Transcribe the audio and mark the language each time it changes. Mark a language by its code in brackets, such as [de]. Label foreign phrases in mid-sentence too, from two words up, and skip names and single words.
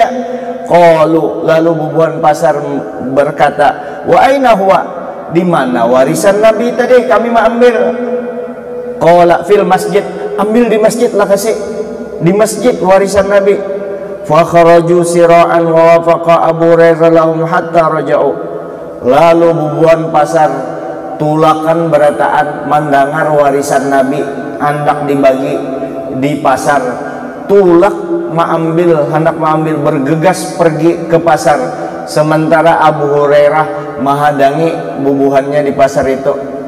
[bjn] Qalu, lalu bubuhan pasar berkata, [ar] وأين هو, [bjn] di mana warisan Nabi tadi kami mau ambil? [ar] قال في المسجد, [bjn] ambil di masjid lah, kasih di masjid warisan Nabi. [ar] فخرجوا سراعا ووقف أبو هريرة لهم حتى رجعوا. [bjn] Lalu bubuhan pasar tulakan berataan mendengar warisan Nabi hendak dibagi di pasar. Tulak hendak mengambil, bergegas pergi ke pasar. Sementara Abu Hurairah menghadangi bubuhannya di pasar itu.